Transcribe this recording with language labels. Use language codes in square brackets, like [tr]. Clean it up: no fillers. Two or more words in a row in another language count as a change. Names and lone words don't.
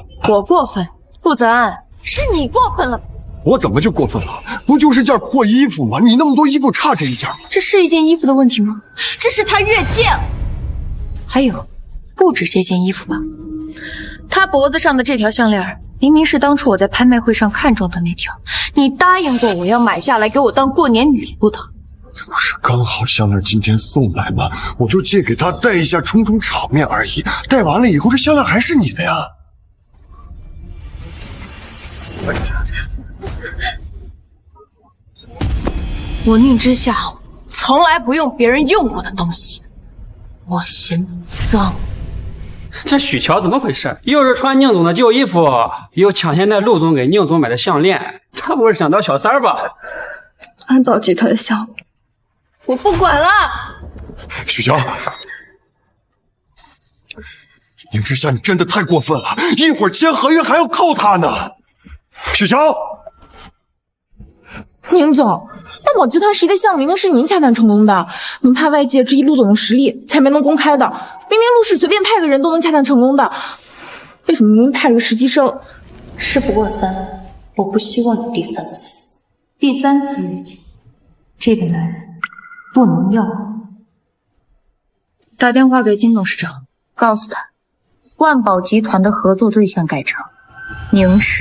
[zh] 我過分？陸澤安，是你過分了。我怎麼就過分了？不就是件破衣服嗎？你那麼多衣服差这一件吗？这是一件衣服的問題嗎？這是他越界了。還有，不止這件衣服吧？他脖子上的這條項鏈，明明是當初我在拍賣會上看中的那條，你答應過我要買下來給我當過年禮物的。这不是剛好項鏈今天送來嗎？我就借給他戴一下，充充場面而已。戴完了以後，這項鏈還是你的呀。我寧之夏從來不用別人用過的東西，我嫌髒。這許喬怎麼回事？又是穿寧總的舊衣服，又搶先在陸總給寧總買的項鏈，他不是想當小三兒吧？安保集團的項目，我不管了。许乔，宁之夏，你真的太過分了！一會兒簽合約還要靠他呢。许喬，寧總，安保集團11的項目明明是您洽谈成功的，您怕外界質疑陸總的實力，才没能公開的。明明陸氏隨便派個人都能洽談成功的，為什麼明明派了個實習生？事不過三，我不希望有第三次。第三次越界，這個男人不能要。打電話給金董事長，告訴他，萬寶集團的合作對象改成寧氏。